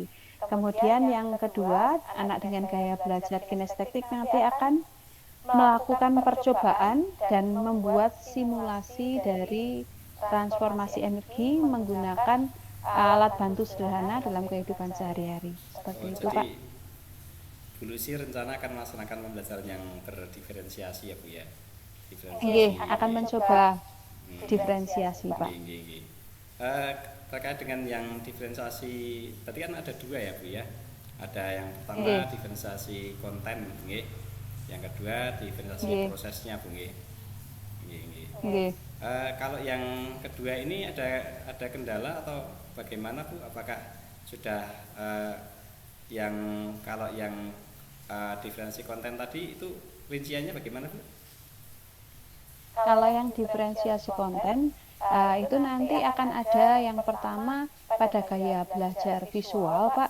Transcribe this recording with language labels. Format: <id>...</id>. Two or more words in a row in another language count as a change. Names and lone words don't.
<id>Kemudian yang kedua, anak dengan gaya belajar kinestetik nanti akan melakukan percobaan dan membuat simulasi dari transformasi energi menggunakan alat bantu sederhana dalam kehidupan sehari-hari. Seperti Oh, itu, jadi Pak. Bu Lucy rencana akan melaksanakan pembelajaran yang berdiferensiasi ya Bu ya. Nggih, Diferensiasi. akan mencoba Hmm. diferensiasi, Pak. Nggih, nggih, nggih. Terkait dengan yang diferensiasi tadi kan ada dua ya Bu ya. Ada yang pertama Nggih, diferensiasi konten nggih. Yang kedua diferensiasi nggih, prosesnya Bu nggih. Nggih, nggih. nggih. Kalau yang kedua ini ada kendala atau bagaimana Bu? Apakah sudah yang kalau yang diferensi konten tadi itu rinciannya bagaimana Bu? Kalau yang diferensiasi konten, itu nanti akan ada yang pertama pada gaya belajar visual, Pak.</id>